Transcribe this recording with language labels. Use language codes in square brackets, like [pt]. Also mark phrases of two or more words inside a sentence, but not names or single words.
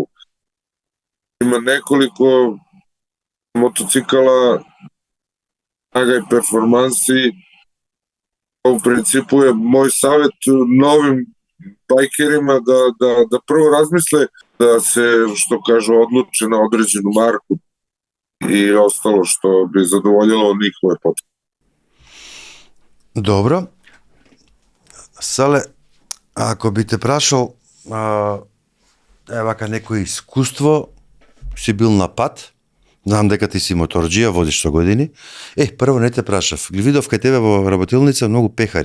[bs] Ima nekoliko motocikala snaga i performansi. U principu je moj savjet novim bajkerima da prvo razmisle da se, što kažu, odluče na određenu marku i ostalo što bi zadovoljilo njihove potrebe. [mk] Добро. Сале, ако би те прашал, вака некој искуство, си бил на пат, знам дека ти си моторџија, возиш со години. Прво не те прашав, ги видов кај тебе во работилница многу пехари.